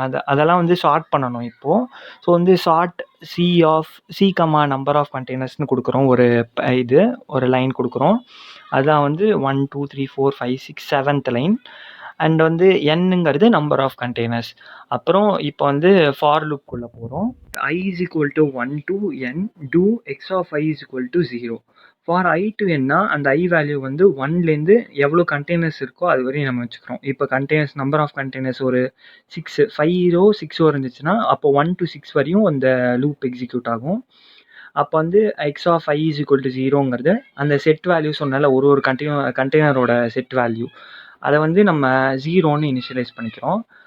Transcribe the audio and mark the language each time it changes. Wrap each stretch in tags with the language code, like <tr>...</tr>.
<ta>அதெல்லாம் வந்து சார்ட் பண்ணணும் இப்போது. ஸோ வந்து chart C comma number of கண்டெய்னர்ஸ்னு கொடுக்குறோம். ஒரு லைன் கொடுக்குறோம். அதான் வந்து 1 2 3 4 5 6 7th லைன். அண்ட் வந்து என்னுங்கிறது நம்பர் ஆஃப் கண்டெய்னர்ஸ். அப்புறம் இப்போ வந்து ஃபார் லூப்குள்ளே போகிறோம்.</ta> <en>I is equal to 1 to n do x of I is equal to 0.</en> <ta>For I to nனா அந்த I வேல்யூ வந்து 1லேருந்து எவ்வளோ கண்டெய்னர்ஸ் இருக்கோ அது வரையும் நம்ம வச்சுக்கிறோம். இப்போ கண்டெய்னர்ஸ் நம்பர் ஆஃப் கண்டெய்னர்ஸ் ஒரு 5 6 இருந்துச்சுன்னா அப்போ 1 to 6 வரையும் அந்த லூப் எக்ஸிக்யூட் ஆகும். அப்போ வந்து X of I is equal to 0ங்கிறது அந்த செட் வேல்யூ சொன்னால ஒரு கண்டெய்னரோட செட் வேல்யூ அதை வந்து நம்ம 0ன்னு இனிஷியலைஸ் பண்ணிக்கிறோம்.</ta>